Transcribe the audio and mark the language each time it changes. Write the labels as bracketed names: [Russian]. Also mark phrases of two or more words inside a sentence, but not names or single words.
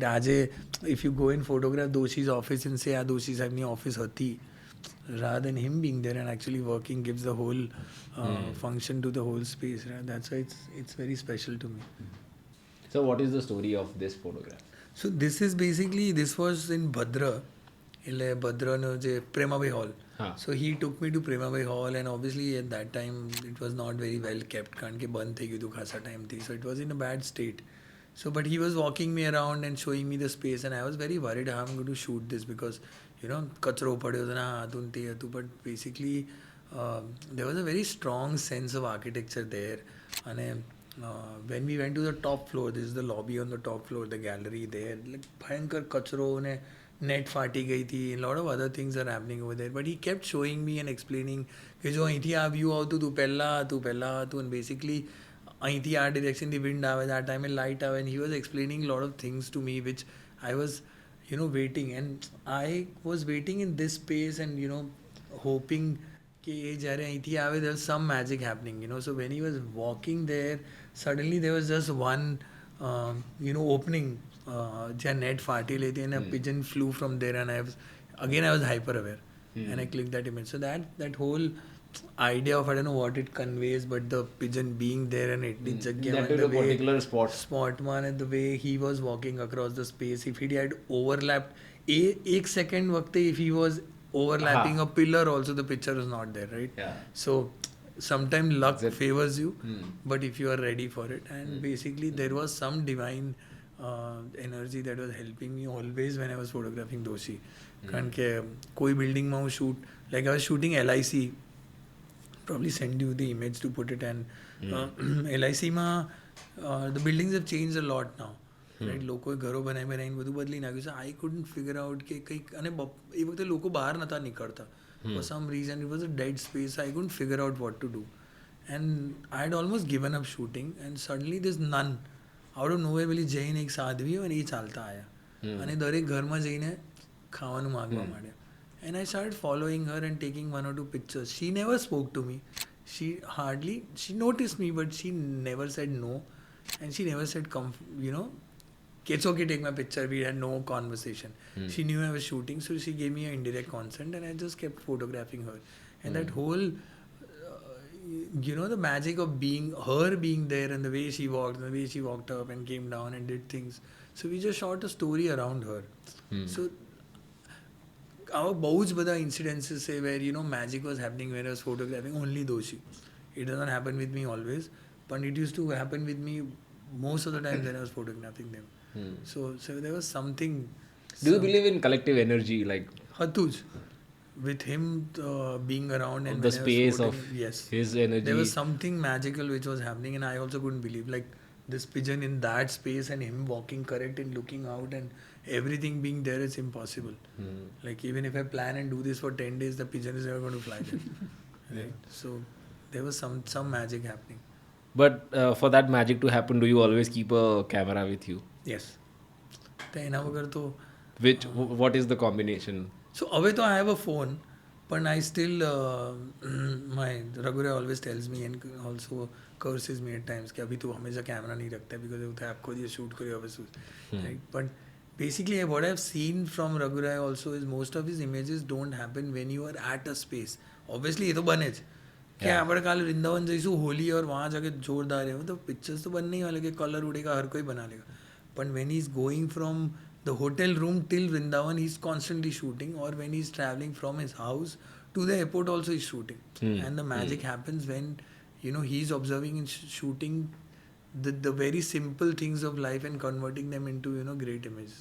[English] Aaj if you go and photograph Doshi's office and say, Doshi's [Hindi] अपनी office होती, [English] rather than him being there and actually working, gives the whole function to the whole space, right? That's why it's very special to me. So, what is the story of this photograph? So this was in Bhadra, [Gujarati] એટલે Bhadraનો જે Premabhay Hall. [English] So he took me to Premabhay Hall, and obviously at that time it was not very well kept [Gujarati] કારણ કે બંધ થઈ ગયું હતું ખાસા ટાઈમથી. [English] So it was in a bad state. So but he was walking me around and showing me the space, and I was very worried how I'm going to shoot this because [Gujarati] કચરો પડ્યો હતો ને આ હતું ને તે હતું. [English] But basically there was a very strong sense of architecture there. And when we went to the top floor, this is the lobby on the top floor, the gallery there, like [Gujarati] ભયંકર કચરો ને net ફાટી ગઈ હતી. [English] A lot of other things are happening over there, but he kept showing me and explaining [Gujarati] કે જો અહીંથી આ વ્યૂ આવતું હતું પહેલાં હતું, [English] and basically [Gujarati] અહીંથી આ ડિરેક્શનથી વિન્ડ આવે, આ ટાઈમે લાઇટ આવે, [English] and he was explaining a lot of things to me which I was waiting, and I was waiting in this space and hoping [Gujarati] કે એ જ્યારે અહીંથી આવે [English] there was some magic happening. So when he was walking there, suddenly there was just one opening [Gujarati] જ્યાં net ફાટી લેતી, [English] and a pigeon flew from there, and I was hyper aware, and I clicked that image. So that whole idea of, I don't know what it conveys, but the pigeon being there and it That is a particular spot man, and the way he was walking across the space, if he had overlapped [Hindi] एक second वक्ते, [English] if he was overlapping a pillar also, the picture was not there, right? So sometimes luck favors you, but if you are ready for it, and basically there was some divine energy that was helping me always when I was photographing Doshi. [Gujarati] કારણ કે કોઈ બિલ્ડિંગમાં હું શૂટ, [English] like I was shooting LIC, probably send you the image to put it, and LIC માં the buildings have changed a lot now, right? [Gujarati] લોકોએ ઘરો બનાવીને બધું બદલી નાખ્યું છે. [English] I couldn't figure out [Gujarati] કે કંઈક, અને એ વખતે લોકો બહાર નહોતા નીકળતા. [English] For some reason it was a dead space. I couldn't figure out what to do, and I had almost given up shooting, and suddenly this nun out of nowhere [Gujarati] પેલી જઈને એક સાધ્વી અને એ ચાલતા આવ્યા અને દરેક ઘરમાં જઈને ખાવાનું માગવા માંડ્યા. [English] And I started following her and taking one or two pictures. She never spoke to me. She noticed me, but she never said no. And she never said, come, it's okay, take my picture. We had no conversation. She knew I was shooting, so she gave me an indirect consent, and I just kept photographing her. And that whole, the magic of her being there, and the way she walked, and the way she walked up and came down and did things. So we just shot a story around her. So our [Gujarati] બહુ જ બધા [English] incidences say where magic was happening when I was photographing only Doshi. It doesn't happen with me always, but it used to happen with me most of the time when I was photographing them. So there was something. Do you believe in collective energy, like [Gujarati] હતું જ [English] with him being around and the space of his energy? There was something magical which was happening, and I also couldn't believe, like this pigeon in that space and him walking correct and looking out and everything being there is impossible. Like even if I plan and do this for 10 days, the pigeon is never going to fly there. Right? So there was some magic happening. But for that magic to happen, do you always keep a camera with you? Yes. [Gujarati] તો એના વગર તો [English] what is the combination? So [Gujarati] હવે તો [English] I have a phone, but I still my Raghu always tells me and also curses me at times [Hindi] कि अभी तू हमेशा कैमरा नहीं रखता है [English] because [Hindi] वो आपको ये शूट करियो अब [English] right? But basically what I've seen from Raghu also is most of his images don't happen when you are at a space. [Hindi] Obviously ये तो बने ज कि [Gujarati] આપણે કાલે વૃંદાવન જઈશું હોલી [Hindi] और वहाँ जाके जोरदार है तो पिक्चर्स तो बनने ही वाले कि कलर उड़ेगा हर कोई बना लेगा. [English] But when he's going from the hotel room till Vrindavan, he's constantly shooting, or when he's traveling from his house to the airport also he's shooting. And the magic happens when he's observing and shooting the very simple things of life and converting them into great images.